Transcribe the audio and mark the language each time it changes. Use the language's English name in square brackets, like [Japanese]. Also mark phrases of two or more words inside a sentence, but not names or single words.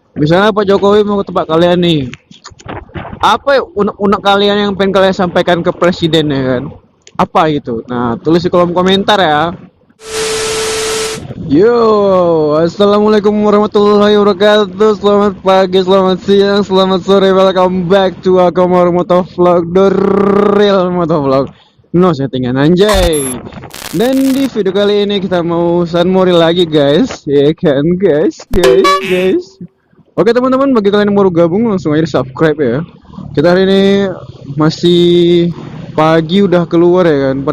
[Indonesian] Misalnya Pak Jokowi mau ke tempat kalian nih, apa ya unek-unek kalian yang pengen kalian sampaikan ke presiden ya kan? Apa gitu? Nah, tulis di kolom komentar ya. Yo, [Arabic] السلام عليكم ورحمة الله وبركاته. [Indonesian] Selamat pagi, selamat siang, selamat sore. [English] Welcome back to Akomor Motovlog, the real motovlog. [Indonesian] No settingan anjay. Dan di video kali ini kita mau sunmori lagi guys, ya kan guys. Oke teman-teman, bagi kalian yang baru gabung langsung aja subscribe ya. Kita hari ini masih pagi udah keluar ya kan.